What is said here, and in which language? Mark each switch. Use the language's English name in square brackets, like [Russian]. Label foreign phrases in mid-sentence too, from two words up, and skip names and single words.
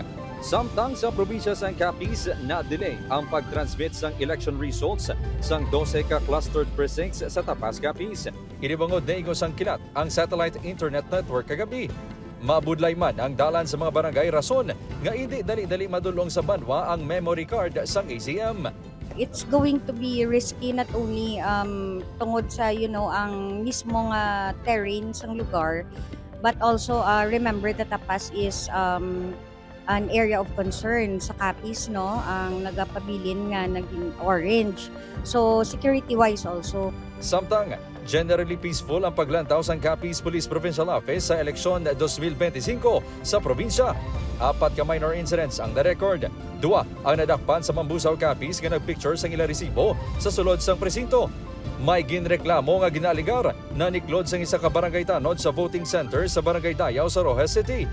[Hiligaynon] Samtang sa probinsya sang Capiz na-delay ang pag-transmit sang election results sang 12 ka clustered precincts sa Tapaz, Capiz. Inibangod na igos ang kilat ang satellite internet network kagabi. Mabudlay man ang dalan sa mga barangay rason nga hindi dali-dali madulong sa banwa ang memory card sang ACM. [English] It's going to be risky not only [Hiligaynon] tungod sa ang mismong terrain sang lugar, [English] but also remember that Tapaz is an area of concern [Hiligaynon] sa Capiz, no? Ang nagapabilin nga naging orange. [English] So security-wise also. [Hiligaynon] Samtang [English] generally peaceful [Hiligaynon] ang paglantaw sa Capiz Police Provincial Office sa eleksyon 2025 sa probinsya. 4 ka [English] minor incidents [Hiligaynon] ang na-record. 2 ang nadakpan sa Mambusaw, Capiz nga nagpicture sa ila resibo sa sulod sang presinto. May ginreklamo nga ginaligar na niklod sang isa ka barangay tanod sa voting center sa Barangay Dayaw sa Rojas City.